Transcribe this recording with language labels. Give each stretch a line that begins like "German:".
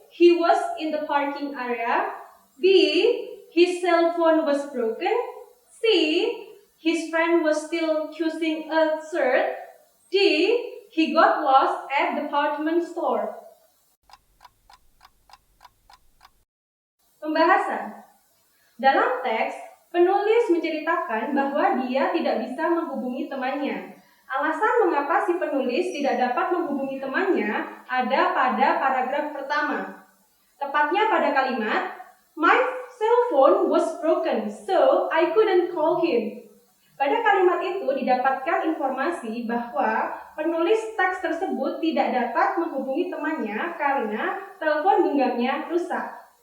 English: He was in the parking area. B. His cell phone was broken. C. His friend was still choosing a shirt. D. He got lost at the department store.
Indonesian: Pembahasan. Dalam teks, penulis menceritakan bahwa dia tidak bisa menghubungi temannya. Alasan mengapa si penulis tidak dapat menghubungi temannya ada pada paragraf pertama. Tepatnya pada kalimat,
English: my cell phone was broken, so I couldn't call him.
Indonesian: Pada kalimat itu didapatkan informasi bahwa penulis teks tersebut tidak dapat menghubungi temannya karena telepon genggamnya rusak.